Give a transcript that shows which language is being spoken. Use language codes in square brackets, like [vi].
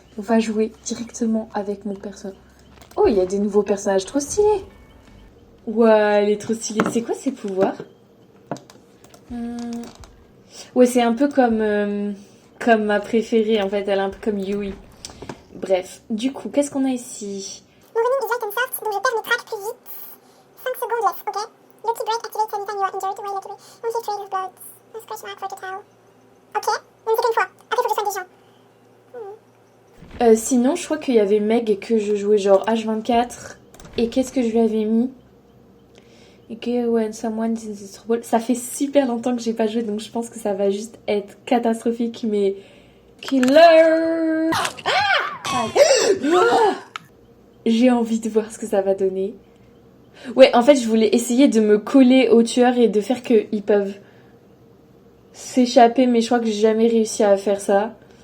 [fr] On va jouer directement avec mon personnage. Oh il y a des nouveaux personnages trop stylés. Ouais elle est trop stylée. C'est quoi ses pouvoirs? Ouais c'est un peu comme ma préférée en fait, elle est un peu comme Yui. Bref, du coup, qu'est-ce qu'on a ici? Mon [en] running is light and soft, [fr] donc je perds mes tracks plus vite. 5 secondes [en] left, [fr] ok? [en] Lucky break activates anytime you are injured, while lucky break only trail of blood. Press question mark for total. [fr] Ok, une seconde fois. Après, faut que je soigne des gens. Sinon, je crois qu'il y avait Meg que je jouais genre H24. Et qu'est-ce que je lui avais mis? [en] Ok, when someone is in trouble. [fr] Ça fait super longtemps que j'ai pas joué, donc je pense que ça va juste être catastrophique, mais... Killer! Ah! J'ai envie de voir ce que ça va donner. Ouais, en fait, je voulais essayer de me coller au tueur et de faire qu'ils peuvent s'échapper, mais je crois que j'ai jamais réussi à faire ça.